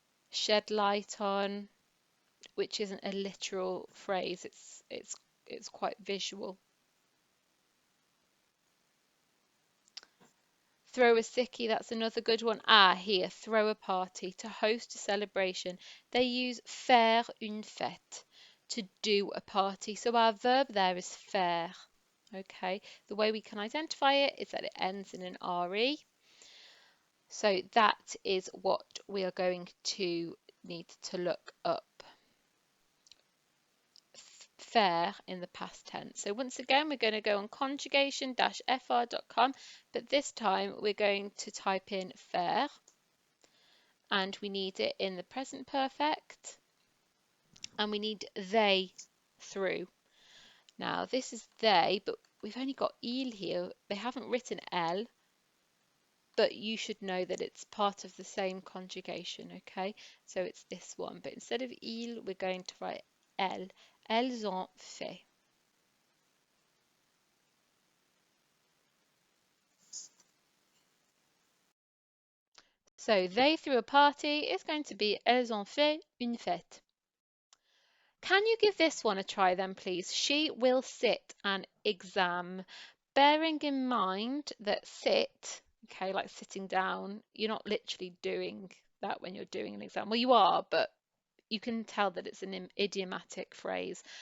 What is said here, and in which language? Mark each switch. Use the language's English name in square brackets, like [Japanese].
[English] Shed light on, which isn't a literal phrase, it's quite visual. Throw a sickie, that's another good one. Ah, here, throw a party, to host a celebration. They use [French] faire une fête, [English] to do a party. So our verb there is faire. Okay, the way we can identify it is that it ends in an RE. So that is what we are going to need to look up. Faire in the past tense. So once again, we're going to go on conjugation-fr.com, but this time we're going to type in faire, and we need it in the present perfect, and we need they threw. Now this is they, but we've only got il here. They haven't written elle, but you should know that it's part of the same conjugation, okay? So it's this one, but instead of il, we're going to write elle. [French] Elles ont fait. [English] So they threw a party is going to be [French] elles ont fait une fête. [English] Can you give this one a try then, please? She will sit an exam. Bearing in mind that sit, okay, like sitting down, you're not literally doing that when you're doing an exam. Well, you are, but you can tell that it's an idiomatic phrase.